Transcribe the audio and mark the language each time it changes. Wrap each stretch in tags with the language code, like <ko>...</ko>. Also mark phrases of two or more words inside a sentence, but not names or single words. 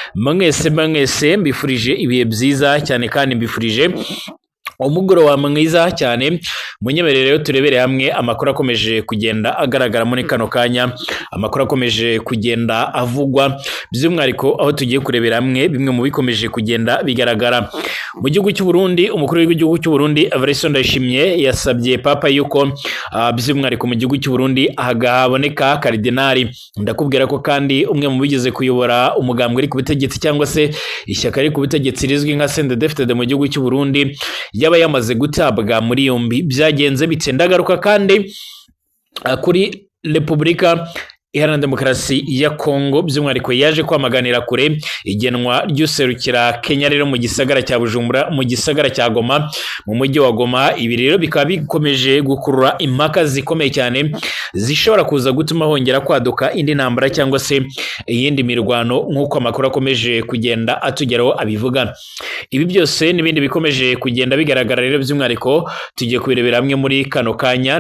<rw>Mwese mbifurije ibihe byiza cyane kandi mbifurije umugoroba mwiza cyane. Munyemerere rero turebere hamwe amakuru akomeje kugenda agaragara muri kano kanya, amakuru akomeje kugenda avugwa by'umwihariko aho tugiye kurebera hamwe bimwe mu bikomeje kugenda bigaragara mu gihugu cy'u Burundi. Umukuru w'igihugu cy'u Burundi Evariste Ndayishimiye yasabye papa yuko by'umwihariko mu gihugu cy'u Burundi hagaboneka karidinali. Ndakubwira ko kandi umwe mu bigeze kuyobora umugambwe ari ku butegetsi cyangwa se ishyaka ari ku butegetsi rizwi nka CNDD-FDD mu gihugu cy'u Burundi yaba yamaze gutabwa muri yombi. Byagenze bite? Ndagaruka kandi kuri Repubulika Iharanira Demokarasi ya Kongo, by'umwihariko yaje kwamaganira kure igenwa ry'userukira Kenya rero mu gisagara cya Bujumbura, mu gisagara cya Goma, mu mujyi wa Goma. Ibi rero bikaba bikomeje gukurura impaka zikomeye cyane zishobora kuza gutuma hongera kwaduka indi ntambara cyangwa se iyindi mirwano nk'uko amakuru akomeje kugenda atugeraho abivuga. Ibi byose n'ibindi bikomeje kugenda bigaragara rero by'umwihariko tugiye kubirebera hamwe muri kano kanya.</rw>